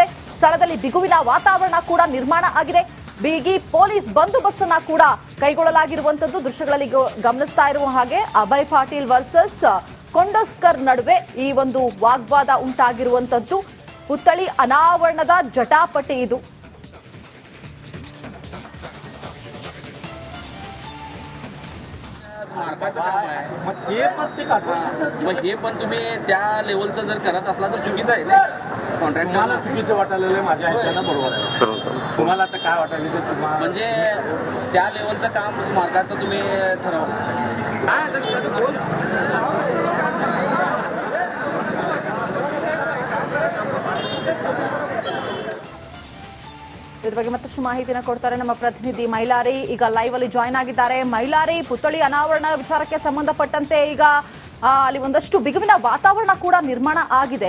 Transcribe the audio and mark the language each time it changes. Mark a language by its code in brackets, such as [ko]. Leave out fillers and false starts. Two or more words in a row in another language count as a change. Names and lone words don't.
[kn] ಸ್ಥಳದಲ್ಲಿ ಬಿಗುವಿನ ವಾತಾವರಣ ಕೂಡ ನಿರ್ಮಾಣ ಆಗಿದೆ. ಬಿಗಿ ಪೊಲೀಸ್ ಬಂದೋಬಸ್ತನ್ನ ಕೂಡ ಕೈಗೊಳ್ಳಲಾಗಿರುವಂತದ್ದು ದೃಶ್ಯಗಳಲ್ಲಿ ಗಮನಿಸ್ತಾ ಇರುವ ಹಾಗೆ ಅಭಯ್ ಪಾಟೀಲ್ ವರ್ಸಸ್ ಕೊಂಡಸ್ಕರ್ ನಡುವೆ ಈ ಒಂದು ವಾಗ್ವಾದ ಉಂಟಾಗಿರುವಂತದ್ದು. ಪುತ್ಥಳಿ ಅನಾವರಣದ ಜಟಾಪಟಿ ಇದು. [mr] स्मारकाचं काम आहे मग हे पण तुम्ही त्या लेवलचं जर करत असला तर चुकीचं आहे ना. कॉन्ट्रॅक्टर चुकीचं वाटायला माझ्या ह्याच्यानं बरोबर आहे. तुम्हाला आता काय वाटायला ते तुम्हाला म्हणजे त्या लेवलचं काम स्मारकाचं तुम्ही ठरवलं. [kn] ಇದ್ರ ಬಗ್ಗೆ ಮತ್ತಷ್ಟು ಮಾಹಿತಿನ ಕೊಡ್ತಾರೆ ನಮ್ಮ ಪ್ರತಿನಿಧಿ ಮೈಲಾರಿ. ಈಗ ಲೈವ್ ಅಲ್ಲಿ ಜಾಯ್ನ್ ಆಗಿದ್ದಾರೆ. ಮೈಲಾರಿ, ಪುತ್ಥಳಿ ಅನಾವರಣ ವಿಚಾರಕ್ಕೆ ಸಂಬಂಧಪಟ್ಟಂತೆ ಈಗ ಅಲ್ಲಿ ಒಂದಷ್ಟು ಬಿಗುವಿನ ವಾತಾವರಣ ಕೂಡ ನಿರ್ಮಾಣ ಆಗಿದೆ.